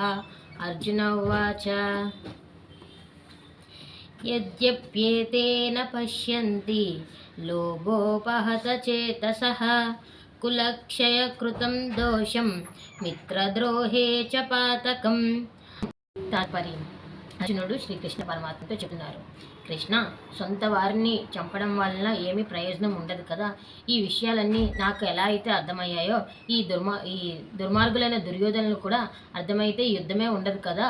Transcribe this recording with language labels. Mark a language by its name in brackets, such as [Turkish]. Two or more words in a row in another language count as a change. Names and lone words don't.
[Sanskrit] अर्जुन उवाच यद्यप्येतेन पश्यन्ति लोभोपहत चेतसः कुलक्षयकृतं दोषं मित्रद्रोहे च पातकम्। [Telugu] తాత్పర్యం అర్జునుడు శ్రీకృష్ణ పరమాత్మతో చెబుతున్నారు, కృష్ణ, సొంత వారిని చంపడం వలన ఏమీ ప్రయోజనం ఉండదు కదా. ఈ విషయాలన్నీ నాకు ఎలా అయితే అర్థమయ్యాయో ఈ దుర్మార్గులైన దుర్యోధనులు కూడా అర్థమైతే యుద్ధమే ఉండదు కదా.